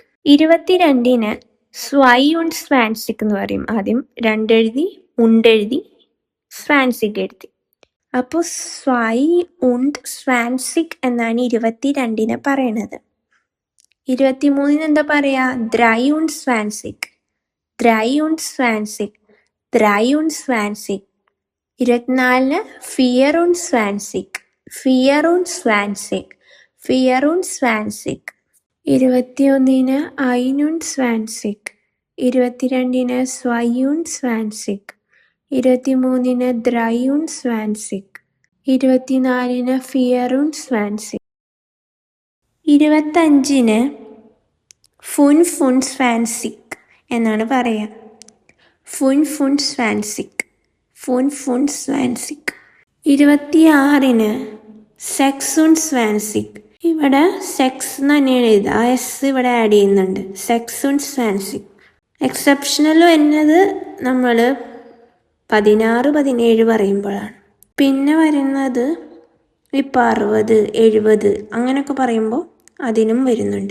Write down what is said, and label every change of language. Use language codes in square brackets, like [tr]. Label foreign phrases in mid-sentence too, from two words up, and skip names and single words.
[de] 22ന് സ്വൈ und സ്വാൻസിഗ് [ml] എന്ന് പറയും. ആദ്യം 2 എഴുതി, ഉണ്ടെഴുതി, സ്വാൻസിഗ് എഴുതി. അപ്പോൾ [de] zwei und zwanzig [ml] എന്നാണ് 22ന് പറയണത്. 23ന് എന്താ പറയാ? [de] drei und സ്വാൻസിഗ്, drei und സ്വാൻസിഗ്, drei und സ്വാൻസിഗ്. 24ന് vier und സ്വാൻസിഗ്, vier und സ്വാൻസിഗ്, vier und സ്വാൻസിഗ്. 21ന് ഐൻ und സ്വാൻസിഗ്, 22ന് സ്വൈ und സ്വാൻസിഗ്, 23ന് drei und സ്വാൻസിഗ്, 24ന് vier und സ്വാൻസിഗ്. 25ന് fünf und സ്വാൻസിഗ് [ml] എന്നാണ് പറയുക. [de] fünf und സ്വാൻസിഗ്, fünf und സ്വാൻസിഗ്. 26ന് sechs und സ്വാൻസിഗ്. [ml] ഇവിടെ സെക്സ് തന്നെയാണ് എഴുതുക, ആ എസ് ഇവിടെ ആഡ് ചെയ്യുന്നുണ്ട്. [de] സെക്സ് und സ്വാൻസിഗ്. [ml] എക്സെപ്ഷണൽ എന്നത് നമ്മൾ 16, 17 പറയുമ്പോഴാണ്. പിന്നെ വരുന്നത് ഇപ്പം 60, 70 അങ്ങനെയൊക്കെ പറയുമ്പോൾ അതിനും വരുന്നുണ്ട്.